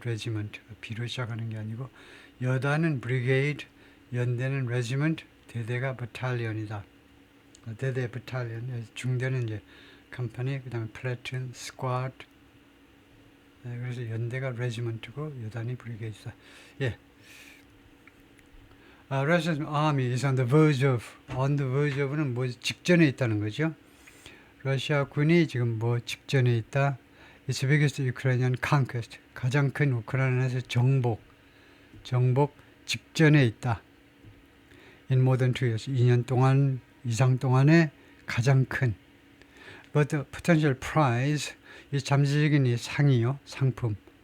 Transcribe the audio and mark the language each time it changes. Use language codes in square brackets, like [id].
[ko] 레지먼트가 B로 시작하는 게 아니고 여단은 브리게이드, 연대는 레지먼트, 대대가 버탈리언이다. 대대 버탈리언, 중대는 이제 컴퍼니, 그 다음에 플래툰, 스쿼드. 그래서 연대가 레지먼트고 여단이 브리게이드다. 예. [en] Russian army is on the verge of는 [ko] 뭐 직전에 있다는 거죠. 러시아 군이 지금 뭐 직전에 있다. [en] It's the biggest Ukrainian conquest. [ko] 가장 큰 우크라이나에서 정복 직전에 있다. [en] In more than 2 years. [ko] 2년 동안 이상 동안에 가장 큰. [en] But the potential prize, [ko] 이 잠재적인 이 상이요, 상품.